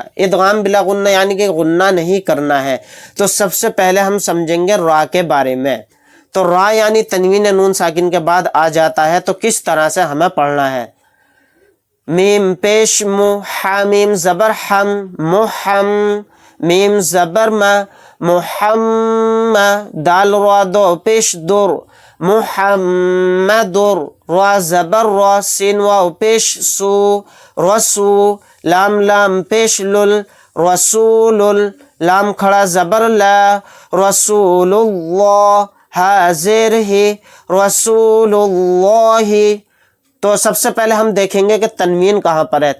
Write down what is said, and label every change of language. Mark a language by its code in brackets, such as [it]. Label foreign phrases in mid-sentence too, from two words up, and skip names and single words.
[ur] ادغام بلا غنہ یعنی کہ غنہ نہیں کرنا ہے۔ تو سب سے پہلے ہم سمجھیں گے را کے بارے میں۔ تو را یعنی تنوین نون ساکن کے بعد آ جاتا ہے تو کس طرح سے ہمیں پڑھنا ہے؟ میم پیش مو، حامیم زبر حم، محم، میم زبر ما، محمد، دال را 2 پیش در، محمدر، را زبر را، سین واو پیش سو، رسو، لام لام پیش لل، رسول، لام کھڑا زبر لا، رسول اللہ، حاضر ہی، رسول اللہ۔ تو سب سے پہلے ہم دیکھیں گے کہ تنوین کہاں پر ہے۔